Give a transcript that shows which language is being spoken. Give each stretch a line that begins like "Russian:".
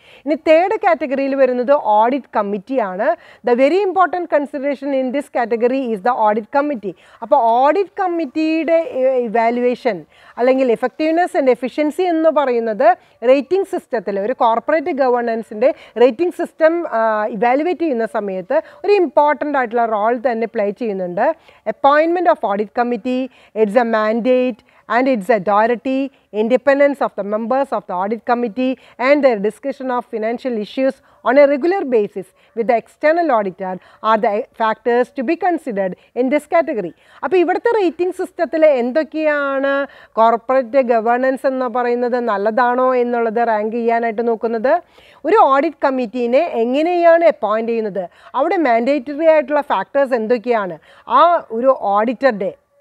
Malayalam: ഇനി തേർഡ് കാറ്റഗറിയിൽ വരുന്നത് ഓഡിറ്റ് കമ്മിറ്റിയാണ്.
English: The very important consideration in this category is the audit committee.
Malayalam: അപ്പോൾ ഓഡിറ്റ് കമ്മിറ്റിയുടെ ഇവാലുവേഷൻ അല്ലെങ്കിൽ എഫക്റ്റീവ്നെസ് ആൻഡ് എഫിഷ്യൻസി എന്ന് പറയുന്നത് റേറ്റിംഗ് സിസ്റ്റത്തിൽ ഒരു കോർപ്പറേറ്റ് ഗവേണൻസിൻ്റെ റേറ്റിംഗ് സിസ്റ്റം ഇവാലുവേറ്റ് ചെയ്യുന്ന സമയത്ത് ഒരു ഇമ്പോർട്ടൻ്റ് ആയിട്ടുള്ള റോൾ തന്നെ പ്ലേ ചെയ്യുന്നുണ്ട്.
English: Appointment of audit committee, it's a mandate and its authority, independence of the members of the audit committee and their discussion of financial issues on a regular basis with the external auditor are the factors to be considered in this category.
Malayalam: അപ്പോൾ ഇവിടുത്തെ rating സിസ്റ്റത്തിൽ എന്തൊക്കെയാണ് corporate governance എന്ന് പറയുന്നത് നല്ലതാണോ എന്നുള്ളത് rank ചെയ്യാനായിട്ട് നോക്കുന്നത്? ഒരു ഓഡിറ്റ് കമ്മിറ്റീനെ എങ്ങനെയാണ് അപ്പോയിൻറ്റ് ചെയ്യുന്നത്, അവിടെ മാൻഡേറ്ററി ആയിട്ടുള്ള ഫാക്ടേഴ്സ് എന്തൊക്കെയാണ്, ആ ഒരു ഓഡിറ്ററുടെ